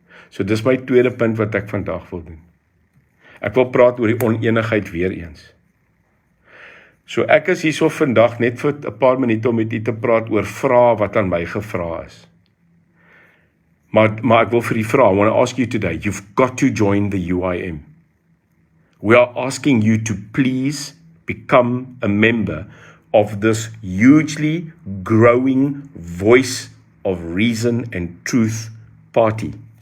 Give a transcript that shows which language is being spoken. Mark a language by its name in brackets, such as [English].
[Afrikaans] So dis my tweede punt wat ek vandag wil doen. Ek wil praat oor die oneenigheid weer eens. So ek is hierso vandag net vir 'n paar minute om met u te praat oor vrae wat aan my gevra is. Maar ek wil vir u vra, [English] I want to ask you today, you've got to join the UIM. We are asking you to please become a member of this hugely growing voice of reason and truth party.